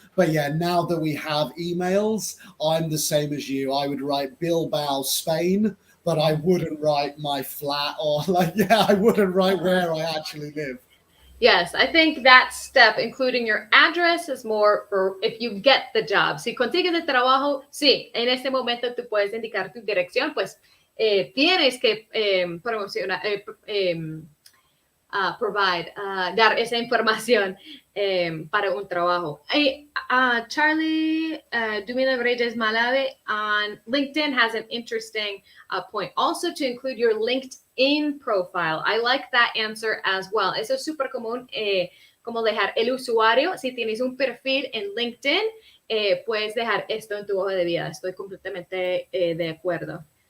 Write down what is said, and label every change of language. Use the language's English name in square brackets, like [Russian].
[English] But yeah, now that we have emails, I'm the same as you. I would write Bilbao, Spain, but I wouldn't write my flat or I wouldn't write where I actually live. Yes, I think that step, including your address, is more for if you get the job. [Spanish] Si consigues el trabajo, sí, en este momento tú puedes indicar tu dirección, pues tienes que promocionar, dar esa información para un trabajo. [English] Charlie Dumila Reyes Malave on LinkedIn has an interesting point. Also to include your LinkedIn profile. I like that answer as well. [Spanish] Eso es súper común, como dejar el usuario. Si tienes un perfil en LinkedIn, puedes dejar esto en tu hoja de vida. Estoy completamente de acuerdo.